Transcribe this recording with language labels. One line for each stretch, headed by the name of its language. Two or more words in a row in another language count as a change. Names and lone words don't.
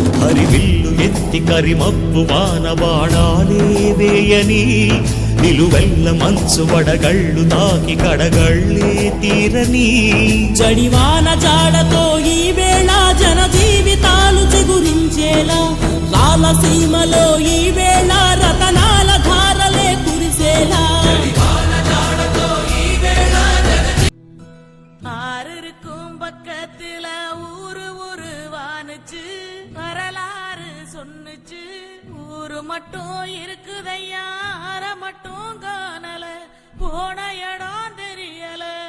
Telugu: కరివిల్లు ఎత్తి కరిమప్పు వాన బాణాలే వేయని నిలువెల్ల మంచు వడగళ్ళు తాకి కడగళ్ళే తీరని జడివాన జాడతో ఈ వేళ జన జీవితాలు చిగురించేలా రాలసీమలో ఈ వేళ రతనాల ధారలే కురిసేలా
Tamil: ஆறுக்கும் பக்கத்துல ஊரு வானுச்சு வரலாறு சொன்னுச்சு ஊரு மட்டும் இருக்குதையா அற மட்டும் காணல போன இடம் தெரியல